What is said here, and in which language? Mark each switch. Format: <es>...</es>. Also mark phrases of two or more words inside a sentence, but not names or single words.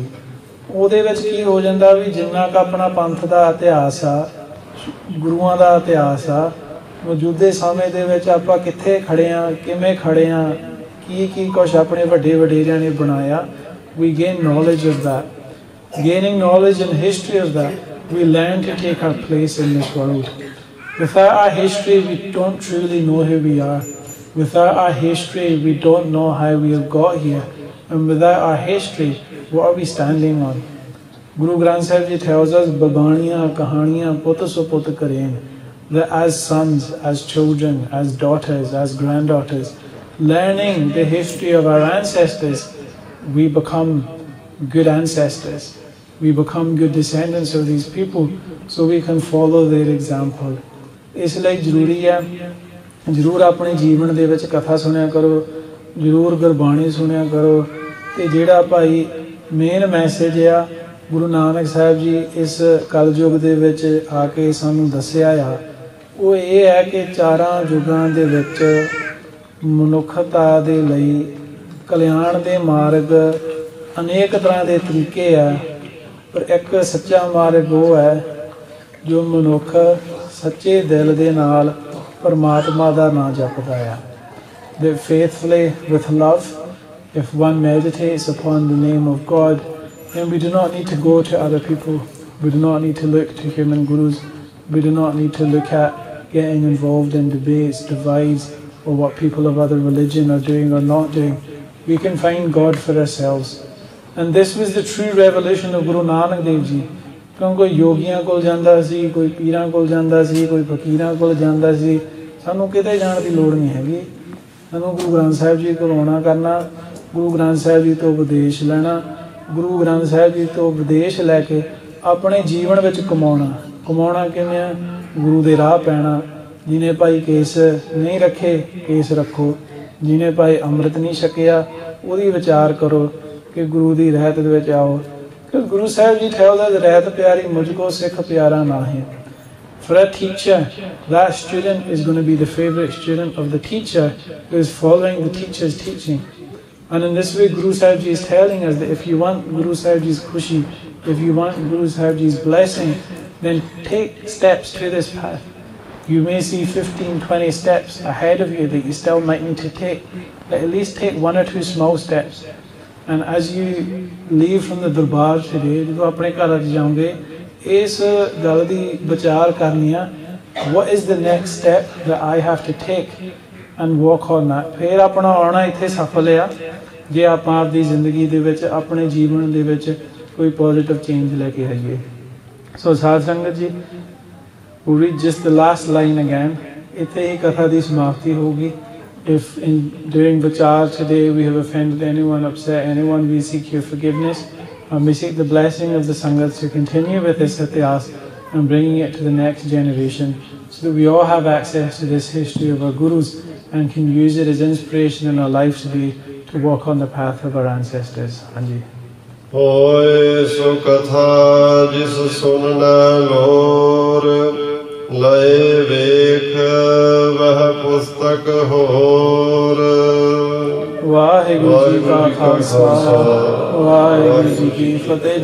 <pa>ਉਹਦੇ ਵਿੱਚ ਕੀ ਹੋ ਜਾਂਦਾ ਵੀ ਜਿੰਨਾ ਕੁ ਆਪਣਾ ਪੰਥ ਦਾ ਇਤਿਹਾਸ ਆ, ਗੁਰੂਆਂ ਦਾ ਇਤਿਹਾਸ ਆ, ਮੌਜੂਦੇ ਸਮੇਂ ਦੇ ਵਿੱਚ ਆਪਾਂ ਕਿੱਥੇ ਖੜੇ ਆ, ਕਿਵੇਂ ਖੜੇ ਆ, ਕੀ ਕੁਛ ਆਪਣੇ ਵੱਡੇ ਵਡੇਰਿਆਂ ਨੇ ਬਣਾਇਆ।</pa> <en>We gain knowledge of that. Gaining knowledge and history of that, we learn to take our place in this world. Without our history, we don't truly know who we are. Without our history, we don't know how we have got here. And without our history, what are we standing on? Guru Granth Sahib Ji tells us,</en> <pa>ਬਾਬਾਣੀਆ, ਕਹਾਣੀਆ, ਪੁਤ ਸੋ ਪੁਤ ਕਰੇਨਿ,</pa> <en>that as sons, as children, as daughters, as granddaughters, learning the history of our ancestors, we become good ancestors. We become good descendants of these people, so we can follow their example.</en> <pa>ਇਸ ਲਈ ਜ਼ਰੂਰੀ ਹੈ ਜ਼ਰੂਰ ਆਪਣੇ ਜੀਵਨ ਦੇ ਵਿੱਚ ਕਥਾ ਸੁਣਿਆ ਕਰੋ, ਜ਼ਰੂਰ ਗੁਰਬਾਣੀ ਸੁਣਿਆ ਕਰੋ। ਤੇ ਜਿਹੜਾ ਭਾਈ</pa> <en>main message</en> <pa>ਆ ਗੁਰੂ ਨਾਨਕ ਸਾਹਿਬ ਜੀ ਇਸ ਕਲਯੁਗ ਦੇ ਵਿੱਚ ਆ ਕੇ ਸਾਨੂੰ ਦੱਸਿਆ ਆ, ਉਹ ਇਹ ਹੈ ਕਿ ਚਾਰਾਂ ਯੁਗਾਂ ਦੇ ਵਿੱਚ ਮਨੁੱਖਤਾ ਦੇ ਲਈ ਕਲਿਆਣ ਦੇ ਮਾਰਗ ਅਨੇਕ ਤਰ੍ਹਾਂ ਦੇ ਤਰੀਕੇ ਆ, ਪਰ ਇੱਕ ਸੱਚਾ ਮਾਰਗ ਉਹ ਹੈ ਜੋ ਮਨੁੱਖ ਸੱਚੇ ਦਿਲ ਦੇ ਨਾਲ ਪਰਮਾਤਮਾ ਦਾ ਨਾਂ ਜਪਦਾ ਆ।</pa> <en>That faithfully with love, if one meditates upon the name of God, then we do not need to go to other people, we do not need to look to human gurus, we do not need to look at getting involved in debates, divides, or what people of other religion are doing or not doing. We can find God for ourselves. And this was the true revolution of Guru Nanak Dev Ji.</en> <pa>ਕਿਉਂ ਕੋਈ ਯੋਗੀਆਂ ਕੋਲ ਜਾਂਦਾ ਸੀ, ਕੋਈ ਪੀਰਾਂ ਕੋਲ ਜਾਂਦਾ ਸੀ, ਕੋਈ ਫਕੀਰਾਂ ਕੋਲ ਜਾਂਦਾ ਸੀ। ਸਾਨੂੰ ਕਿਤੇ ਜਾਣ ਦੀ ਲੋੜ ਨਹੀਂ ਹੈਗੀ। ਸਾਨੂੰ ਗੁਰੂ ਗ੍ਰੰਥ ਸਾਹਿਬ ਜੀ ਕੋਲ ਆਉਣਾ ਕਰਨਾ, ਗੁਰੂ ਗ੍ਰੰਥ ਸਾਹਿਬ ਜੀ ਤੋਂ ਉਪਦੇਸ਼ ਲੈਣਾ, ਗੁਰੂ ਗ੍ਰੰਥ ਸਾਹਿਬ ਜੀ ਤੋਂ ਉਪਦੇਸ਼ ਲੈ ਕੇ ਆਪਣੇ ਜੀਵਨ ਵਿੱਚ ਕਮਾਉਣਾ ਕਿਵੇਂ ਆ? ਗੁਰੂ ਦੇ ਰਾਹ ਪੈਣਾ। ਜਿਹਨੇ ਭਾਈ ਕੇਸ ਨਹੀਂ ਰੱਖੇ ਕੇਸ ਰੱਖੋ, ਜਿਹਨੇ ਭਾਈ ਅੰਮ੍ਰਿਤ ਨਹੀਂ ਛਕਿਆ ਉਹਦੀ ਵਿਚਾਰ ਕਰੋ ਕਿ ਗੁਰੂ ਦੀ ਰਹਿਤ ਦੇ ਵਿੱਚ ਆਓ। ਕਿ ਗੁਰੂ ਸਾਹਿਬ ਜੀ</pa> <en>tells us</en> <pa>ਰਹਿਤ ਪਿਆਰੀ ਮੁਝਕੋ ਸਿੱਖ ਪਿਆਰਾ ਨਾਹੀਂ।</pa> <en>For a teacher, that student is going to be the favorite student of the teacher who is following the teacher's teaching. And in this way, Guru Sahib Ji is telling us that if you want Guru Sahib Ji's khushi, if you want Guru Sahib Ji's blessing, then take steps to this path. You may see 15, 20 steps ahead of you that you still might need to take, but at least take 1 or 2 small steps. And as you leave from the Darbar today,</en> <pa>ਜਦੋਂ ਆਪਣੇ ਘਰਾਂ 'ਚ ਜਾਓਗੇ ਇਸ ਗੱਲ ਦੀ ਵਿਚਾਰ ਕਰਨੀ ਆ,</pa> <en>what is the next step that I have to take and walk on that।</en> <pa>ਫਿਰ ਆਪਣਾ ਆਉਣਾ ਇੱਥੇ ਸਫਲ ਆ ਜੇ ਆਪਾਂ ਆਪਦੀ ਜ਼ਿੰਦਗੀ ਦੇ ਵਿੱਚ ਆਪਣੇ ਜੀਵਨ ਦੇ ਵਿੱਚ ਕੋਈ</pa> <en>positive change</en> <pa>ਲੈ ਕੇ ਆਈਏ। ਸੋ ਸਾਧ ਸੰਗਤ ਜੀ,</pa> <en>we'll read just the last line again।</en> <pa>ਇੱਥੇ ਹੀ ਕਥਾ ਦੀ ਸਮਾਪਤੀ ਹੋਊਗੀ।</pa> <en>If during Vichar today we have offended anyone, upset anyone, we seek your forgiveness and we seek the blessing of the Sangat to continue with this Ityas and bringing it to the next generation so that we all have access to this history of our Gurus and can use it as inspiration in our life today to walk on the path of our ancestors।</en> <pa>Anji। ਹੋਏ ਸੋ ਕਥਾ ਜਿਸ ਸੁਨਣਾ ਲੋਰ, ਲਏ ਵੇਖ ਵਹ ਪੁਸਤਕ ਹੋਰ। ਵਾਹਿਗੁਰੂ ਜੀ ਕਾ ਖਾਲਸਾ, ਵਾਹਿਗੁਰੂ ਜੀ ਕੀ ਫਤਿਹ।</pa>